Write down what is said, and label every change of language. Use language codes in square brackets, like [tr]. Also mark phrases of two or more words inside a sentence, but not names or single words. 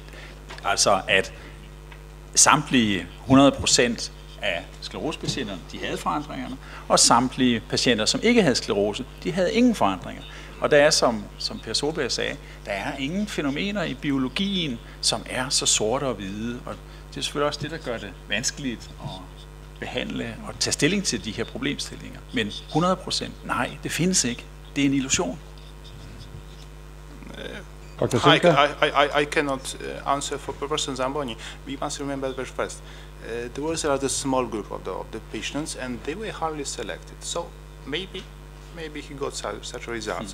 [da] Altså at samtlige 100% af sklerosepatienterne, de havde forandringerne, og samtlige patienter, som ikke havde sklerose, de havde ingen forandringer. Og der er, som Per Solberg sagde, der er ingen fænomener i biologien, som er så sorte og hvide. Og det er selvfølgelig også det, der gør det vanskeligt at behandle og tage stilling til de her problemstillinger. Men 100%, nej, det findes ikke. Det er en illusion. [en] I cannot answer for Professor Zamboni. We must remember very first, there was a rather small group of the patients, and they were hardly selected. So maybe he got such results.